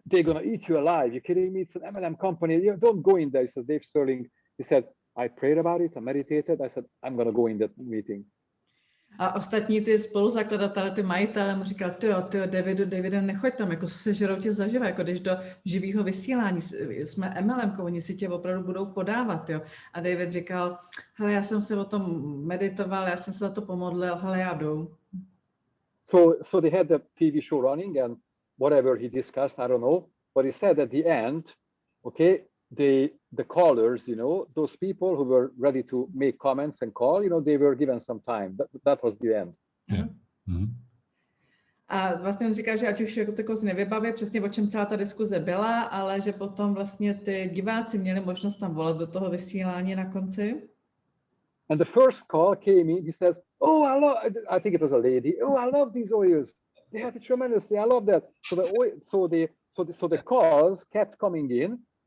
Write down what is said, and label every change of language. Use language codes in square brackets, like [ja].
[en] They're going to eat you alive. You're kidding me? It's an MLM company. Don't go in there. So Dave Sterling, he said, I prayed about it. I meditated. I said, I'm going to go in that meeting. [cs] A ostatní ty spoluzakladatelé, ty majitelé mu říkal, Davide, nechoď tam, jako sežerou tě zaživa, jako když do živého vysílání, jsme MLM, oni si tě opravdu budou podávat, jo. A David říkal, hele, já jsem se o tom meditoval, já jsem se za to pomodlil, hele, já jdu. [en] So they had the TV show running and whatever he discussed, I don't know, but he said at the end, okay, the callers, those people who were ready to make comments and call, they were given some time. That was the end. Yeah. Mm-hmm. [cs] A vlastně on říká, že ať už jako takový nevybaví přesně, o čem celá ta diskuze byla, ale že potom vlastně ty diváci měli možnost tam volat do toho vysílání na konci. [en] And the first call came in, he says, oh, I think it was a lady, oh, I love these oils. They have it tremendously, I love that. So the calls kept coming in.